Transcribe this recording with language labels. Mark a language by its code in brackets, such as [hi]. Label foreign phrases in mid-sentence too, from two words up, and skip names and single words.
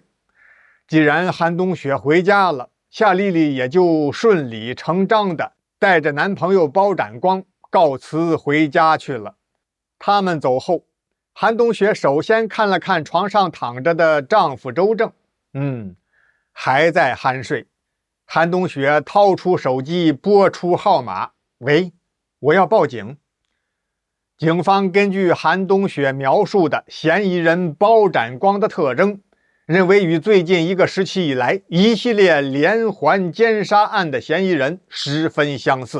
[zh] 既然韓冬雪回家了，夏麗麗也就順理成章的帶着男朋友包展光告辭回家去了。他們走後，韓冬雪首先看了看床上躺着的丈夫周正，還在酣睡。韓冬雪掏出手機撥出號碼：“喂，我要報警。” 警方根據韓冬雪描述的嫌疑人包展光的特徵， 認為與最近一個時期以來一系列連環姦殺案的嫌疑人十分相似。